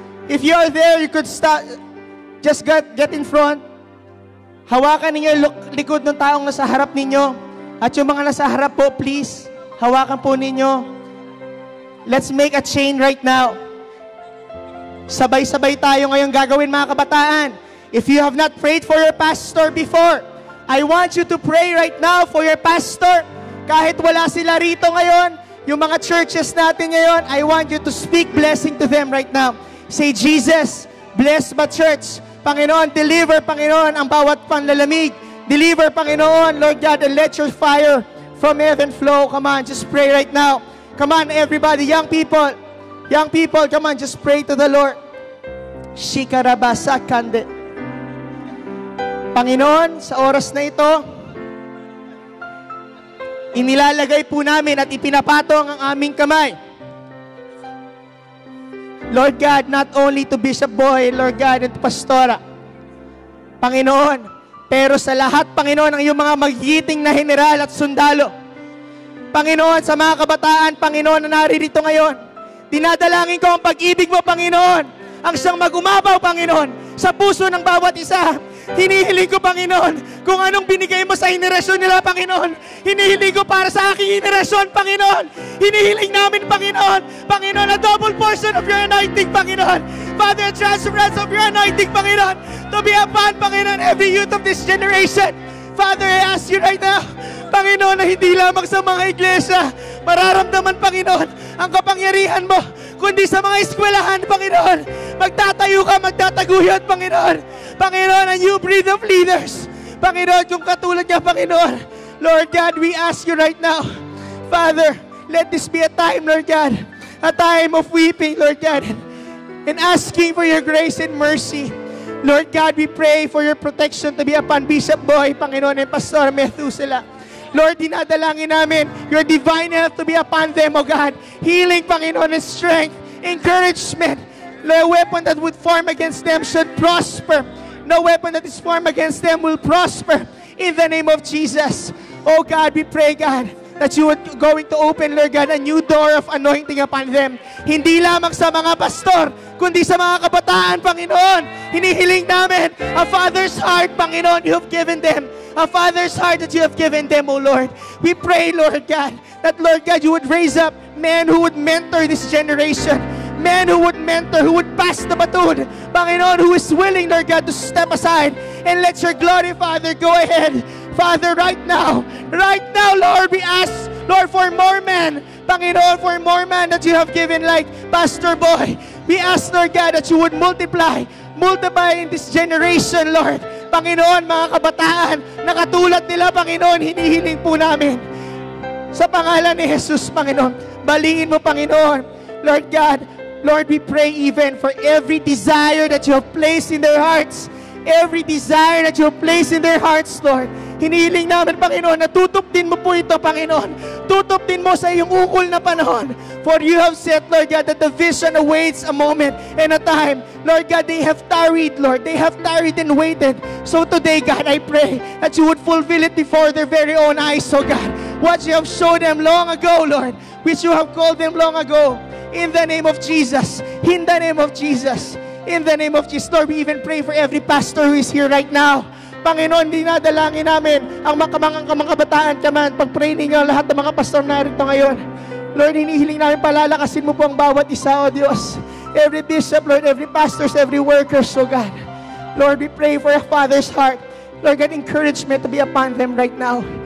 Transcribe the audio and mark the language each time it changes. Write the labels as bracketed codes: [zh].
[en] If you're there, you could start, just get in front. [tl] Hawakan ninyo yung likod ng taong nasa harap ninyo. At yung mga nasa harap po, please, hawakan po ninyo. [en] Let's make a chain right now. [tl] Sabay-sabay tayo ngayon gagawin, mga kabataan. [en] If you have not prayed for your pastor before, I want you to pray right now for your pastor. [tl] Kahit wala sila rito ngayon, yung mga churches natin ngayon, [en] I want you to speak blessing to them right now. Say, Jesus, bless my church. Panginoon, deliver, Panginoon, [tl] ang bawat panlalamig. [en] Deliver, Panginoon, Lord God, and let your fire from heaven flow. Come on, just pray right now. Come on, everybody, young people, come on, just pray to the Lord. Shikarabasa kande. [tl] Panginoon, sa oras na ito, inilalagay po namin at ipinapatong ang aming kamay. [en] Lord God, not only to Bishop Boy, Lord God, and to Pastora. [tl] Panginoon, pero sa lahat, Panginoon, ang iyong mga magigiting na general at sundalo. Panginoon, sa mga kabataan, Panginoon, na naririto ngayon, dinadalangin ko ang pag-ibig mo, Panginoon, ang siyang mag-umabaw, Panginoon, sa puso ng bawat isa. Hinihiling ko, Panginoon, kung anong binigay mo sa henerasyon nila, Panginoon. Hinihiling ko para sa aking henerasyon, Panginoon. Hinihiling namin, Panginoon, [en] a double portion of your anointing, [tl] Panginoon. [en] Father, transference of your anointing, Panginoon, to be upon, Panginoon, every youth of this generation. Father, I ask you right now, [tl] Panginoon, na hindi lamang sa mga iglesia mararamdaman, Panginoon, ang kapangyarihan mo, kundi sa mga eskwelahan, Panginoon. Magtatayo ka, magtataguyod, Panginoon. [en] Panginoon, a new breed of leaders. Panginoon, [tl] kung katulad niya, [en] Panginoon. Lord God, we ask you right now, Father, Let this be a time, Lord God, a time of weeping, Lord God, and asking for your grace and mercy. Lord God, we pray for your protection to be upon Bishop Boy, Panginoon, and Pastor Methuselah. Lord, [tl] dinadalangin namin [en] your divine health to be upon them, O God. Healing, Panginoon, and strength, encouragement. No weapon that would form against them should prosper. No weapon that is formed against them will prosper. In the name of Jesus. Oh God, we pray, God, that you would going to open, Lord God, a new door of anointing upon them. [tl] Hindi lamang sa mga pastor, kundi sa mga kabataan, Panginoon. Hinihiling namin [en] a father's heart, Panginoon, you have given them. A father's heart that you have given them, O Lord. We pray, Lord God, that, Lord God, you would raise up men who would mentor this generation. Men who would mentor, who would pass the baton. Panginoon, who is willing, Lord God, to step aside and let your glory, Father, go ahead. Father, right now, Lord, we ask, Lord, for more men. Panginoon, for more men that you have given like Pastor Boy. We ask, Lord God, that you would multiply in this generation, Lord. [tl] Panginoon, mga kabataan, na katulad nila, Panginoon, hinihiling po namin. Sa pangalan ni Jesus, Panginoon, baliin mo, Panginoon. [en] Lord God, Lord, we pray even for every desire that you have placed in their hearts. Every desire that you have placed in their hearts, Lord. [tl] Hinihiling namin, Panginoon, na tutupin mo po ito, Panginoon. Tutupin mo sa iyong ukol na panahon. [en] For you have said, Lord God, that the vision awaits a moment and a time. Lord God, they have tarried, Lord. They have tarried and waited. So today, God, I pray that you would fulfill it before their very own eyes, oh God. What you have shown them long ago, Lord, which you have called them long ago. In the name of Jesus. In the name of Jesus. In the name of Jesus. Lord, we even pray for every pastor who is here right now. [tl] Panginoon, dinadalangin namin ang mga kabataan naman. Pag-pray ninyo lahat ng mga pastor na rito ngayon. Lord, hinihiling namin palalakasin mo po ang bawat isa, O Diyos. [en] Every bishop, Lord, every pastors, every workers, O God. Lord, we pray for a father's heart. Lord, God, encouragement to be upon them right now.